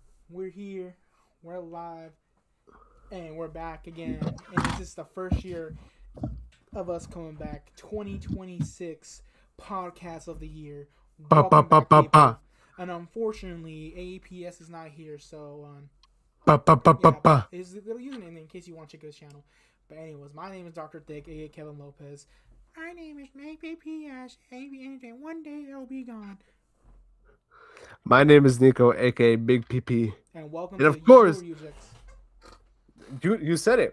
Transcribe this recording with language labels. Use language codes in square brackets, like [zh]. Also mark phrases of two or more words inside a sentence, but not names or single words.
[en] We're here, we're live, and we're back again. And this is the first year of us coming back. 2026 podcast of the year. Ba ba Welcome ba back, ba ba people. And unfortunately, AAPS is not here, so ba ba ba ba yeah, ba. but his little username in case you want to check his channel. But anyways, my name is Dr. Thick, aka Kevin Lopez. My name is AAPS. And one day it'll be gone. My name is Neco, aka Big PP, And welcome and to of course, Rejects. you said it.